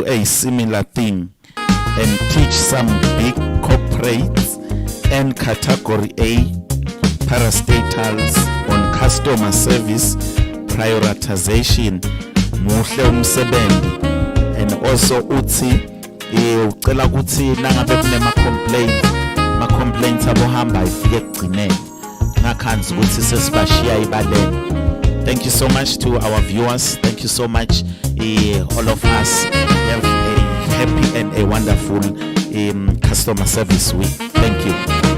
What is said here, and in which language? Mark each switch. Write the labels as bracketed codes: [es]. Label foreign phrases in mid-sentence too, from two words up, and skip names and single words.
[en] a similar thing and teach some big corporates and category A parastatals on customer service prioritization, [zu] muhle umsebenzi, [en] and also [zu] uthi ucela ukuthi nangabe kunema complaints abohamba ifike ekugcineni ngakhanzi ukuthi sesibashiya ibaleni. [en] Thank you so much to our viewers. Thank you so much all of us. Have a happy and a wonderful customer service week. Thank you.